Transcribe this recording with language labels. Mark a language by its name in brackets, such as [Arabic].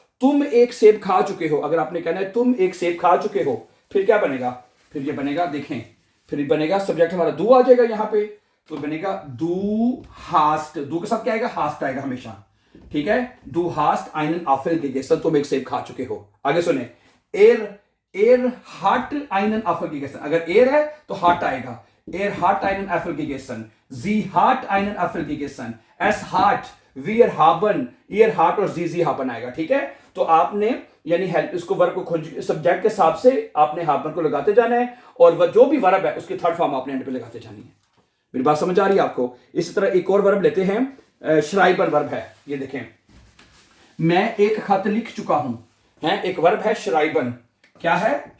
[Hindi] तुम एक सेब खा चुके हो, अगर आपने कहना है तुम एक सेब खा चुके हो, फिर क्या बनेगा? फिर ये बनेगा, देखें, फिर बनेगा सब्जेक्ट हमारा दू आ जाएगा यहां पे, तो बनेगा दू हास्ट, दू के साथ क्या आएगा? हास्ट आएगा हमेशा, ठीक है। दू हास्ट [German] einen Apfel gegessen, [Hindi] तुम एक सेब खा चुके हो। आगे सुने, एर [German] hat einen Apfel gegessen, अगर एर है तो हाट आएगा, एर hat einen Apfel gegessen, sie hat einen Apfel gegessen, es hat, wir haben, ihr hat और sie haben [Hindi] आएगा, ठीक है। तो आपने यानी हेल्प इसको वर्ब को सब्जेक्ट के हिसाब से आपने हाबन को लगाते जाना है, और वह जो भी वर्ब है उसकी थर्ड फॉर्म आपने एंड पे लगाते जानी है। मेरी बात समझ आ रही है आपको? इसी तरह एक और वर्ब लेते हैं, श्राइबन वर्ब है, ये देखें, मैं एक खत लिख चुका हूं, है एक वर्ब है श्राइबन, क्या है?